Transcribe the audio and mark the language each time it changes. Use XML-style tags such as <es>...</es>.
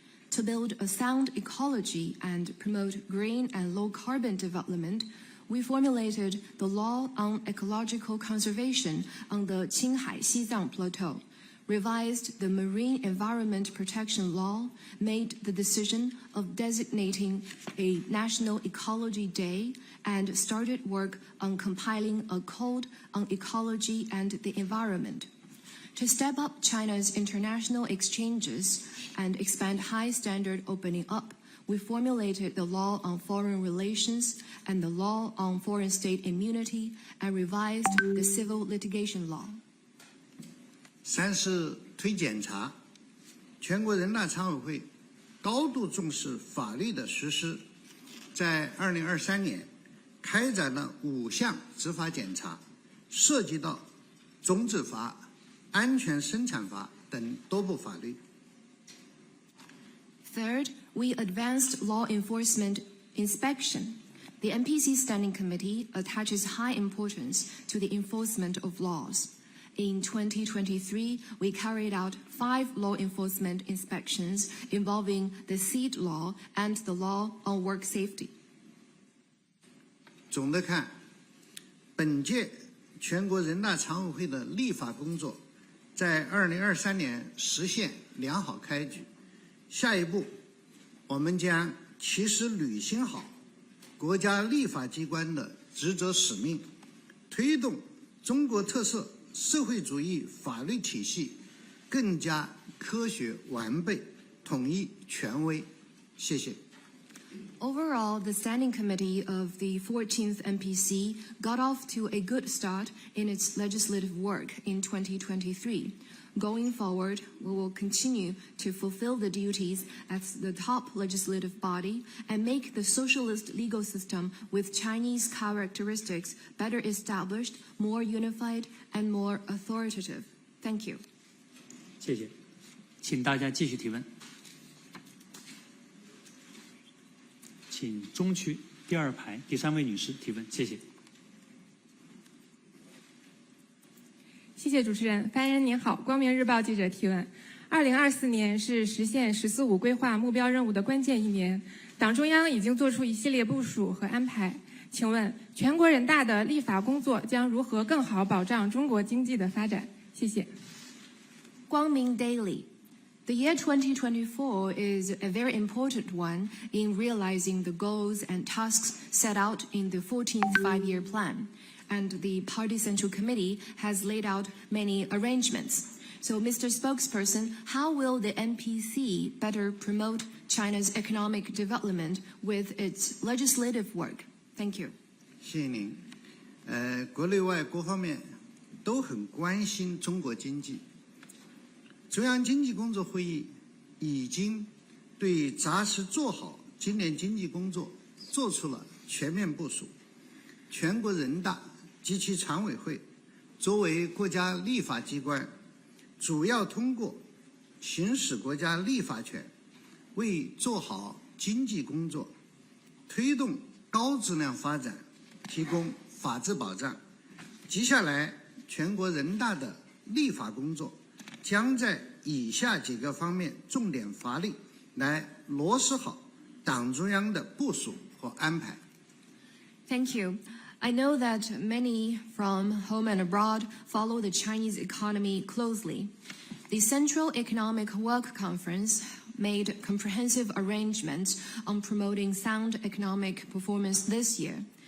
<en>To build a sound ecology and promote green and low-carbon development, we formulated the law on ecological conservation on the Qinghai-Xizang Plateau, revised the Marine Environment Protection Law, made the decision of designating a National Ecology Day, and started work on compiling a code on ecology and the environment. To step up China's international exchanges and expand high-standard opening up, we formulated the law on foreign relations and the law on foreign state immunity and revised the civil litigation law.</en> <zh>三是推检查，全国人大常委会高度重视法律的实施，在2023年开展了5项执法检查，涉及到种子法、安全生产法等多部法律。</zh> <en>Third, we advanced law enforcement inspection. The NPC Standing Committee attaches high importance to the enforcement of laws. In 2023, we carried out 5 law enforcement inspections involving the seed law and the law on work safety.</en> <zh>总的看，本届全国人大常委会的立法工作在2023年实现良好开局。下一步，我们将切实履行好国家立法机关的职责使命，推动中国特色社会主义法律体系更加科学完备、统一权威。谢谢。</zh> <en>Overall, the Standing Committee of the 14th NPC got off to a good start in its legislative work in 2023. Going forward, we will continue to fulfill the duties as the top legislative body and make the socialist legal system with Chinese characteristics better established, more unified, and more authoritative. Thank you.</en> <zh>谢谢，请大家继续提问。请中区第2排第3位女士提问，谢谢。谢谢主持人，发言人您好，光明日报记者提问。2024年是实现“十四五”规划目标任务的关键一年，党中央已经做出一系列部署和安排。请问，全国人大的立法工作将如何更好保障中国经济的发展？谢谢。</zh> <en>Guang Ming Daily. The year 2024 is a very important one in realizing the goals and tasks set out in the 14th Five-Year Plan. And the Party Central Committee has laid out many arrangements. So, Mr. Spokesperson, how will the NPC better promote China's economic development with its legislative work? Thank you.</en> <zh>谢谢您。国内外各方面都很关心中国经济。中央经济工作会议已经对扎实做好今年经济工作做出了全面部署。全国人大及其常委会作为国家立法机关，主要通过行使国家立法权，为做好经济工作、推动高质量发展提供法治保障。接下来，全国人大的立法工作将在以下几个方面重点发力，来落实好党中央的部署和安排。</zh> <en>Thank you. I know that many from home and abroad follow the Chinese economy closely. The Central Economic Work Conference made comprehensive arrangements on promoting sound economic performance this year.</en>